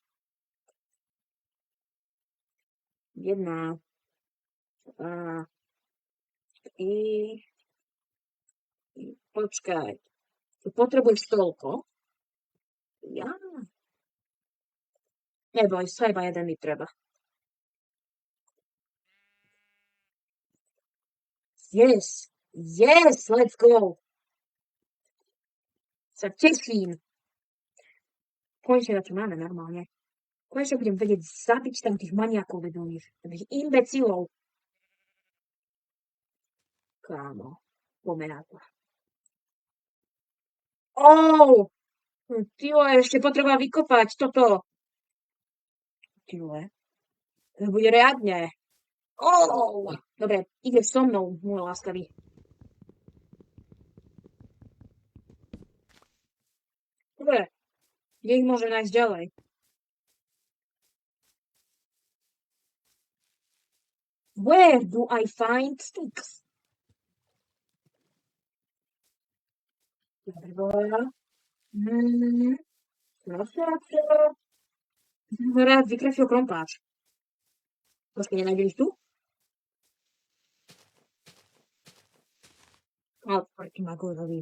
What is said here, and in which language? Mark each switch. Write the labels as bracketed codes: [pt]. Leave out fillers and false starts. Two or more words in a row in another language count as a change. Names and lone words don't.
[sk] Jedna. Dva. Tri. Počkaj. Tu potrebuješ toľko. Ja. Neboj, sa iba jeden mi treba. [en] Yes. Yes, let's go. [sk] Sa teším. Konečne na čo máme normálne. Konečne budem vedieť zabiť tam tých maniakov vedomých. Tých imbecilov. Kámo. Poďme na to. [cs] Ty vole, [sk] ešte potreba vykopať toto. [cs] Ty vole. [sk] To bude riadne. Dobre, ideš so mnou, môj láskavý. Dobre, kde ich môže nájsť ďalej? [en] Where do I find sticks? [sk] Dobre. Rád vykrafil krompáč. Počkej, nenájdem ich tu? Proti Magozovi.